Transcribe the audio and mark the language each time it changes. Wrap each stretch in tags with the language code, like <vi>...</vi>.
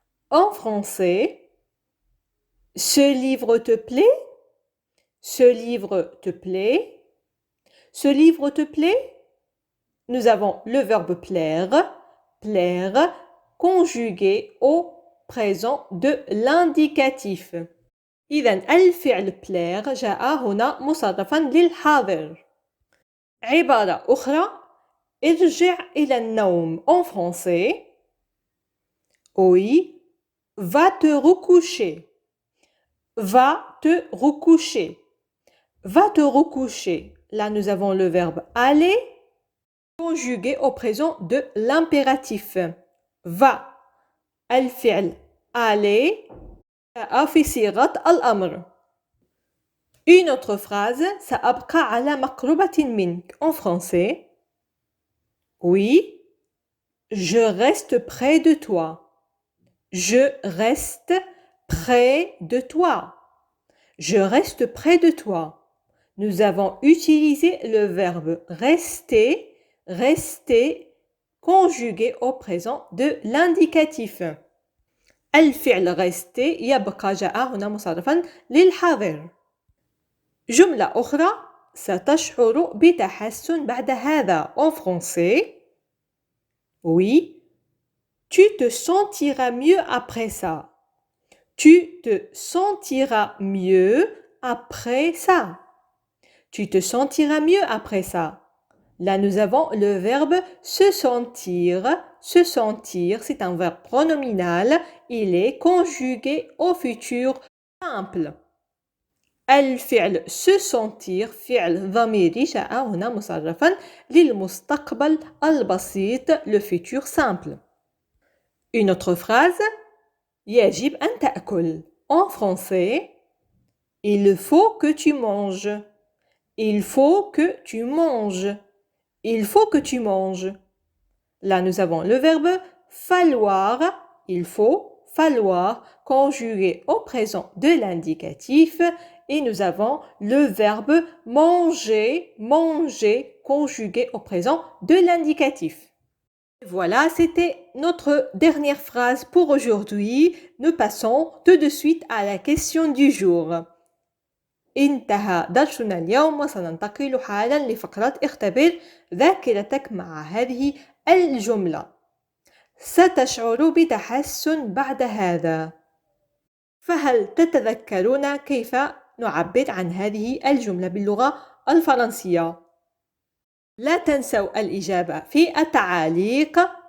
<fr>En français. Ce livre te plaît? Ce livre te plaît? Ce livre te plaît? Nous avons le verbe plaire, plaire, conjugué au présent de l'indicatif.</fr> <ar>إذن الفعل plaire جاء هنا مصرفا للحاضر. عبارة أخرى. ارجع إلى النوم</ar> <fr>en français. Oui, va te recoucher. Va te recoucher. Va te recoucher. Là, nous avons le verbe aller conjugué au présent de l'impératif. Va.</fr> <ar>الفعل aller في صيغة الأمر.</ar> <fr>Une autre phrase,</fr> <ar>سأبقى على مقربة منك</ar> <fr>en français. Oui, je reste près de toi. Je reste près de toi. Je reste près de toi. Nous avons utilisé le verbe rester, rester, conjugué au présent de l'indicatif.</fr> <ar>الفعل rester يبقى جاء هنا مصرفا للحاضر. جملة أخرى ستشعر بتحسن بعد هذا</ar> <fr>en français. Oui, tu te sentiras mieux après ça. Tu te sentiras mieux après ça. Tu te sentiras mieux après ça. Là, nous avons le verbe se sentir. Se sentir, c'est un verbe pronominal. Il est conjugué au futur simple.</fr> <ar>الفعل se sentir فعل ضميري جاء هنا مصرفا للمستقبل البسيط le futur simple.</ar> <fr>Une autre phrase</fr> <ar>يجب أن تأكل</ar> <fr>en français. Il faut que tu manges. Il faut que tu manges. Il faut que tu manges. Là, nous avons le verbe falloir. Il faut, falloir, conjugué au présent de l'indicatif. Et nous avons le verbe manger, manger, conjugué au présent de l'indicatif. Voilà, c'était notre dernière phrase pour aujourd'hui. Nous passons tout de suite à la question du jour.</fr> <ar>انتهى درسنا اليوم وسننتقل حالا لفقرة اختبر ذاكرتك مع هذه الجملة. ستشعر بتحسن بعد هذا. فهل تتذكرون كيف نعبر عن هذه الجملة باللغة الفرنسية؟ لا تنسوا الإجابة في التعاليق.</ar>